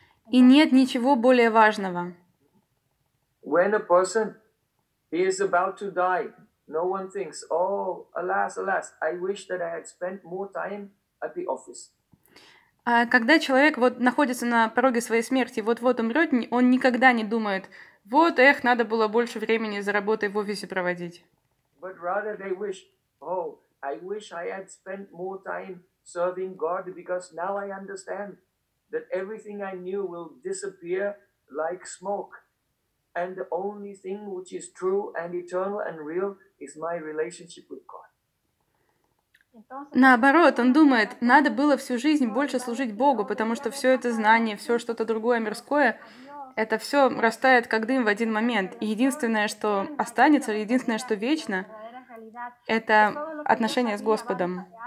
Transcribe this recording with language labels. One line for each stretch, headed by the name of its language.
Russian: И нет ничего более важного.
English: When a person is about to die, no one thinks, oh, alas, alas, I wish that I had spent more time at the office.
Russian: Когда человек вот находится на пороге своей смерти, вот-вот умрет, он никогда не думает, вот, эх, надо было больше времени за работой в офисе проводить.
English: But rather they wish, oh, I wish I had spent more time serving God, because now I understand that everything I knew will disappear like smoke. And the only thing which is true and eternal and real is my relationship with God.
Russian: Наоборот, он думает, надо было всю жизнь больше служить Богу, потому что все это знание, все что-то другое мирское, это все растает как дым в один момент. И единственное, что останется, единственное, что вечно, это отношение с Господом.